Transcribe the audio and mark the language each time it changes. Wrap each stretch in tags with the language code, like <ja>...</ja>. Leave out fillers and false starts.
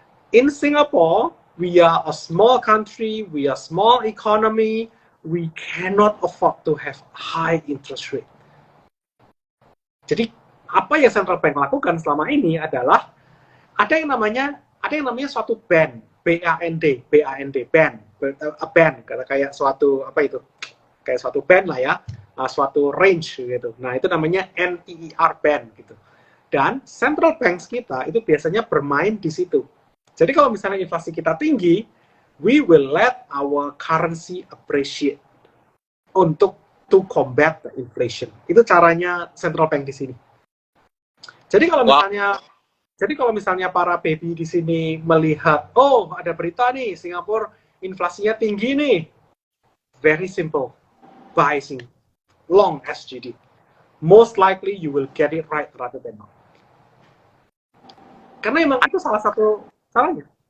<en>In Singapore, we are a small country, we are small economy, we cannot afford to have high interest rate.</en> <id>Jadi apa yang central bank lakukan selama ini adalah ada yang namanya suatu band, band, kayak suatu apa itu, kayak suatu band lah ya, suatu range gitu. Nah itu namanya NEER band gitu. Dan central banks kita itu biasanya bermain di situ. Jadi kalau misalnya inflasi kita tinggi,</id> <en>we will let our currency appreciate</en> <id>untuk</id> <en>to combat the inflation.</en> <id>Itu caranya central bank di sini. Jadi kalau misalnya para baby di sini melihat, oh ada berita nih Singapura inflasinya tinggi nih,</id> <en>very simple, buy Sing, long SGD. Most likely you will get it right rather than not.</en> <id>Karena emang itu salah satu salahnya.</id>